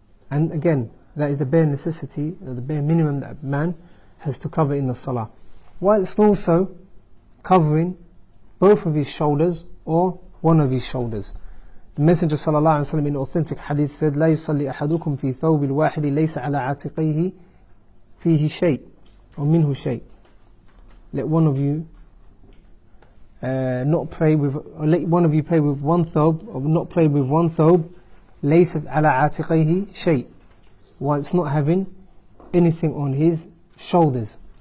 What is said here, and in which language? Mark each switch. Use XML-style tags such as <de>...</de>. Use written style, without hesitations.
<en>And again, that is the bare necessity, or the bare minimum that a man has to cover in the salah, whilst also covering both of his shoulders or one of his shoulders. The Messenger sallallahu alaihi wasallam in authentic hadith said,</en> <ar>لا يصلي أحدكم في ثوب الواحد ليس على عاتقيه فيه شيء or منه شيء.</ar> <en>Let one of you not pray with, or let one of you pray with one thobe, or not pray with one thobe,</en> <ar>ليس على عاتقيه شيء,</ar> <en>while it's not having anything on his shoulders.</en>